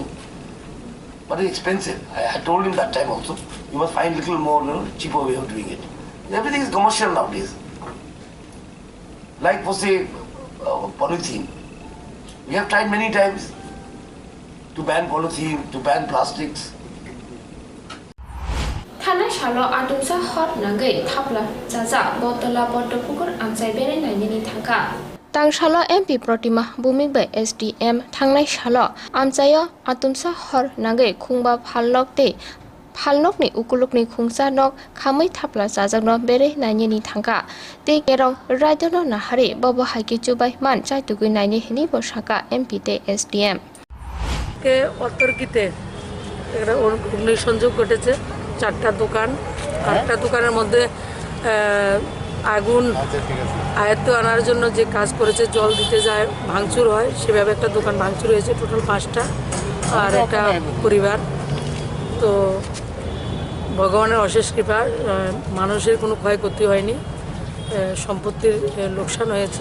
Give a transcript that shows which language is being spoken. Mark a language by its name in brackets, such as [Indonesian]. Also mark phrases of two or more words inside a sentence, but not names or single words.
[English] But it's expensive. I told him that time also. You must find a little more, cheaper way of doing it. Everything is commercial nowadays. Like for say, polythene. We have tried many times to ban polythene, to ban plastics. [Kok Borok] Thana shalo adumsa hot nangai thapla jaja botola botopukur amsai bere naini thangka Tang shalo MP Protima Bumik by SDM Tangnai shalo amsayo atumsa hor nangai khungba phallok te phalnok ni ukuluk ni khungsa nok khamai thapla jajak no bere naini ni thangka te kerong raidono nahari bobo haiki chubai man chai tugui naini hini bosaka MP te SDM [Bangla] কে অতর্কিতে একটা অগ্নিসংযোগ ঘটেছে 4টা দোকান 8টা দোকানের মধ্যে আগুন আয়ত্তে আনার জন্য যে কাজ করেছে জল দিতে যায় ভাঙচুর হয় সেভাবে একটা দোকান ভাঙচুর হয়েছে টোটাল 5টা আর একটা পরিবার তো ভগবানের অশেষ কৃপা মানুষের কোনো ক্ষয়ক্ষতি হয়নি সম্পত্তির লোকসান হয়েছে।